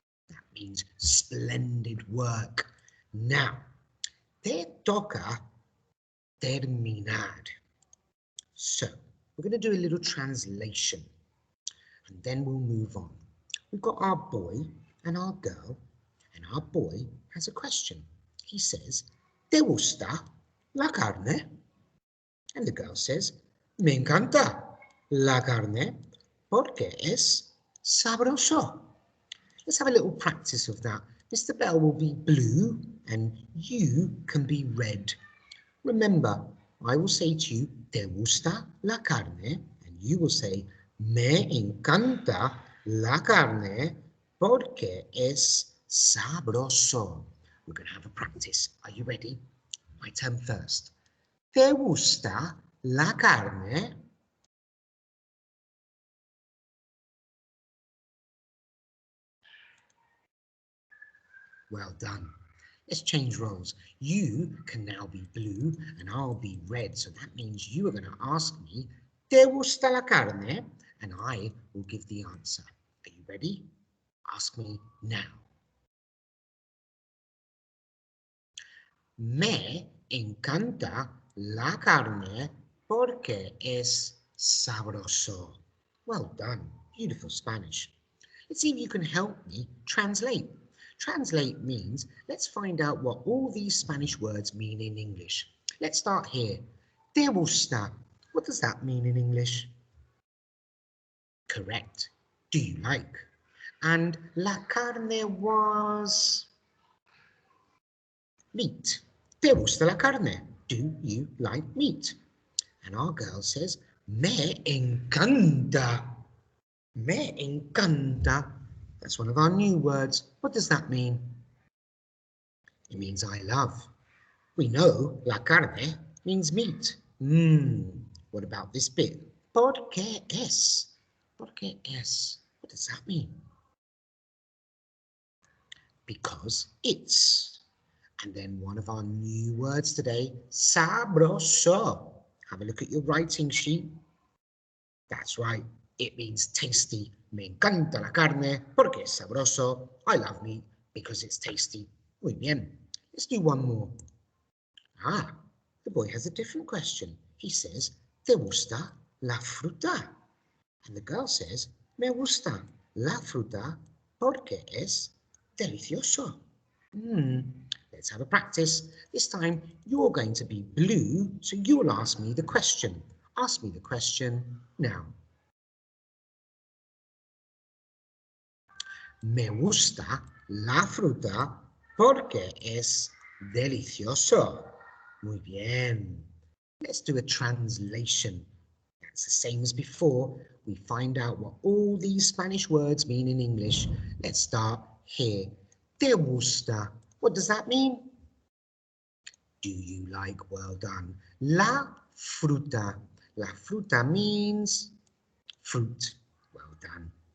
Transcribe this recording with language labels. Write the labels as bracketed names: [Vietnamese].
[English] That means splendid work. Now, [Spanish] te toca terminar. [English] So, we're going to do a little translation and then we'll move on. We've got our boy and our girl, and our boy has a question. He says, [Spanish] ¿Te gusta la carne? [English] And the girl says, [Spanish] Me encanta la carne porque es sabroso. [English] Let's have a little practice of that. Mr. Bell will be blue and you can be red. Remember, I will say to you, [Spanish] ¿Te gusta la carne? [English] And you will say, [Spanish] Me encanta la carne porque es sabroso. [English] We're going to have a practice. Are you ready? My turn first. [Spanish] ¿Te gusta la carne? [English] Well done. Let's change roles. You can now be blue and I'll be red. So that means you are going to ask me, [Spanish] ¿Te gusta la carne? [English] And I will give the answer. Are you ready? Ask me now. [Spanish] Me encanta la carne porque es sabroso. [English] Well done. Beautiful Spanish. Let's see if you can help me translate. Translate means let's find out what all these Spanish words mean in English. Let's start here. [Spanish] Te gusta. [English] What does that mean in English? Correct. Do you like? And la carne was meat. [Spanish] ¿Te gusta la carne? [English] Do you like meat? And our girl says, [Spanish] me encanta. Me encanta. [English] That's one of our new words. What does that mean? It means I love. We know la carne means meat. What about this bit? [Spanish] Porque es. Porque es. [English] What does that mean? Because it's. And then one of our new words today, sabroso. Have a look at your writing sheet. That's right. It means tasty. [Spanish] Me encanta la carne porque es sabroso. [English] I love meat because it's tasty. [Spanish] Muy bien. [English] Let's do one more. The boy has a different question. He says, [Spanish] ¿Te gusta la fruta? [English] And the girl says, [Spanish] Me gusta la fruta porque es delicioso. [English] Let's have a practice. This time you're going to be blue, so you'll ask me the question. Ask me the question now. [Spanish] Me gusta la fruta porque es delicioso. Muy bien. [English] Let's do a translation. That's the same as before. We find out what all these Spanish words mean in English. Let's start here. [Spanish] Te gusta. [English] What does that mean? Do you like? Well done. La fruta. La fruta means fruit. Well done.